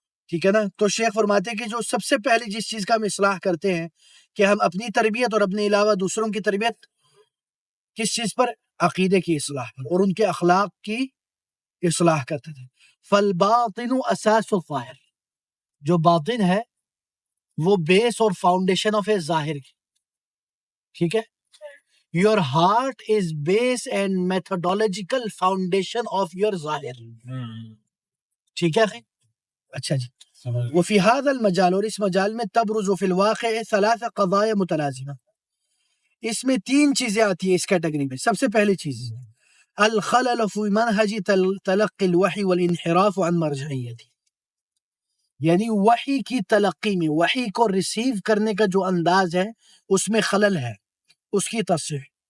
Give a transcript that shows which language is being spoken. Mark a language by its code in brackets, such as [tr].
[ur] ٹھیک ہے نا؟ تو شیخ فرماتے ہیں کہ جو سب سے پہلے جس چیز کا ہم اصلاح کرتے ہیں کہ ہم اپنی تربیت اور اپنے علاوہ دوسروں کی تربیت کس چیز پر؟ عقیدے کی اصلاح پر اور ان کے اخلاق کی اصلاح کرتے تھے. [ar] فالباطن اساس الظاہر، [ur] جو باطن ہے وہ بیس اور فاؤنڈیشن آف اے ظاہر کی. ٹھیک ہے؟ [en] Your heart is base and methodological foundation of your ظاہر. [ur] ٹھیک ہے؟ اچھا جی. [ar] وفي هذا المجال، [ur] اور اس مجال میں [ar] تبرز في الواقع 3 قضايا متلازمة، [ur] اس میں 3 چیزیں آتی ہیں اس کیٹیگری میں. سب سے پہلی چیز [ar] الخلل في منهج تلقي الوحي والانحراف عن مرجعیتی، [ur] یعنی وحی کی تلقی میں، وحی کو ریسیو کرنے کا جو انداز ہے اس میں خلل ہے، اس کی تصحیح.